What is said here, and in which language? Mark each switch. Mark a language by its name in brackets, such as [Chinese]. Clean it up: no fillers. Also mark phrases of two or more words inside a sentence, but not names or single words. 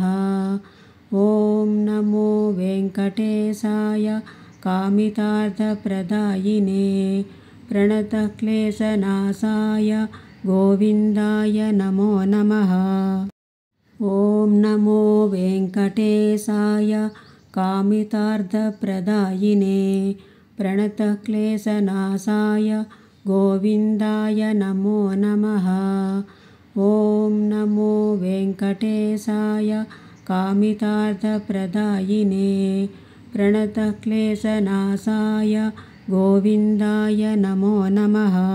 [Sanskrit] ఓం నమో వెంకటేశాయ కామితార్థప్రదాయినే ప్రణతక్లేశనాశాయ గోవిందాయ నమో నమః. ఓం నమో వెంకటేశాయ కామితార్థప్రదాయినే प्रणतक्लेशनाशाय गोविन्दाय नमो नमः। ॐ नमो वेङ्कटेशाय कामितार्थप्रदायिने प्रणतक्लेशनाशाय गोविन्दाय नमो नमः।